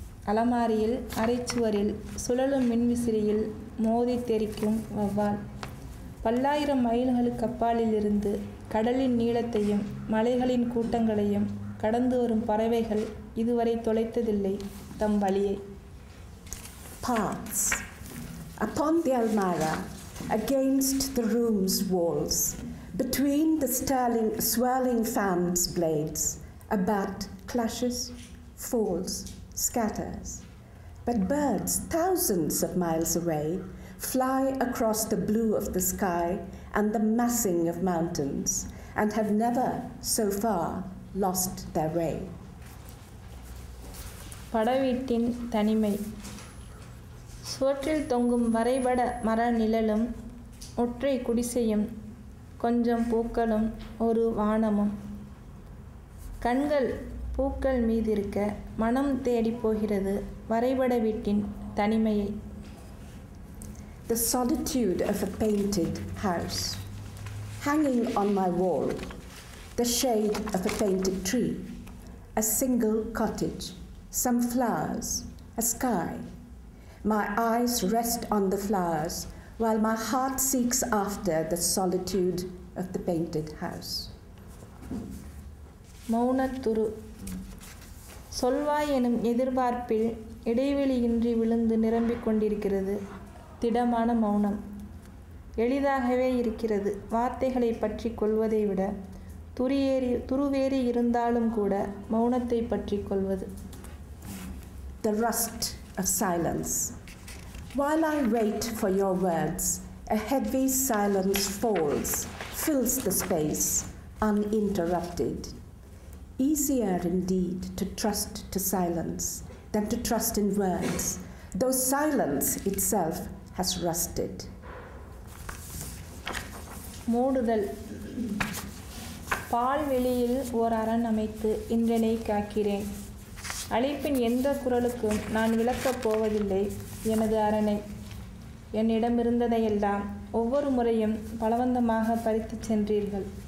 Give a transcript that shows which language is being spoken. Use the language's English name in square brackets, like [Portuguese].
[Tamil] அலமாரியில், அரைச்சுவரில் சுழலும் மின்விசிறியில் மோதி தெரிக்கும் வௌவால். பல்லாயிரம் மைல்களுக்கு அப்பாலிலிருந்து கடலின் நீளத்தையும் மலைகளின் கூட்டங்களையும் கடந்து வரும் பறவைகள் இதுவரை தொலைத்ததில்லை தம் வழியை. [English] Paths. Upon the Almara, against the room's walls, between the swirling fan's blades, a bat clashes, falls, scatters. But birds thousands of miles away fly across the blue of the sky and the massing of mountains, and have never, so far, lost their way. [Tamil] படவீட்டின் தனிமை. சுவற்றில் தொங்கும் வரைபட மர நிழலும் ஒற்றை குடிசையும் கொஞ்சம் பூக்களும் ஒரு வானமும். கண்கள் பூக்கள் மீதிருக்க மனம் தேடி போகிறது வரைபட வீட்டின் தனிமையை. [English] The solitude of a painted house, hanging on my wall, the shade of a painted tree, a single cottage, some flowers, a sky. My eyes rest on the flowers while my heart seeks after the solitude of the painted house. [Tamil] மௌனத்துரு. சொல்வாய் எனும் எதிர்பார்ப்பில் இடைவெளியின்றி விழுந்து நிரம்பிக் கொண்டிருக்கிறது திடமான மௌனம். எளிதாகவே இருக்கிறது வார்த்தைகளை பற்றி கொள்வதை விட துருவேறி இருந்தாலும் கூட மௌனத்தை பற்றி கொள்வது. [English] The rust of silence. While I wait for your words, a heavy silence falls, fills the space, uninterrupted. Easier indeed to trust to silence than to trust in words, though silence itself has rusted. [Tamil] மூடுதல். பால்வெளியில் ஓர் அரண் அமைத்து இன்றனை காக்கிறேன். அழைப்பின் எந்த குரலுக்கும் நான் விளக்கப் போவதில்லை எனது அரணை. என்னிடமிருந்ததையெல்லாம் ஒவ்வொரு முறையும் பலவந்தமாக பறித்துச் சென்றீர்கள்.